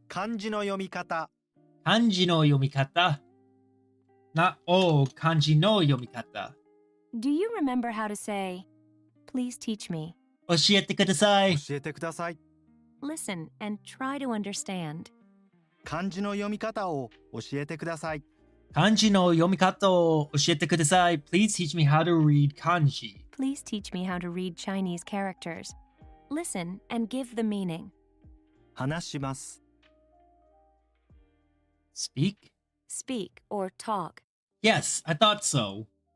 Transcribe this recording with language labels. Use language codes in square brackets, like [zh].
[ja] 漢字の読み方。 Kanji no yomikata. Not o kanji no yomikata. [en] Do you remember how to say, please teach me? [ja] 教えてください。教えてください。 [en] Listen and try to understand. [ja] 漢字の読み方を教えてください。 Kanji no yomikata o oshiete kudasai. [en] Please teach me how to read kanji. Please teach me how to read Chinese characters. Listen and give the meaning. [ja] 話します。 [en] Speak? Speak or talk. Yes, I thought so.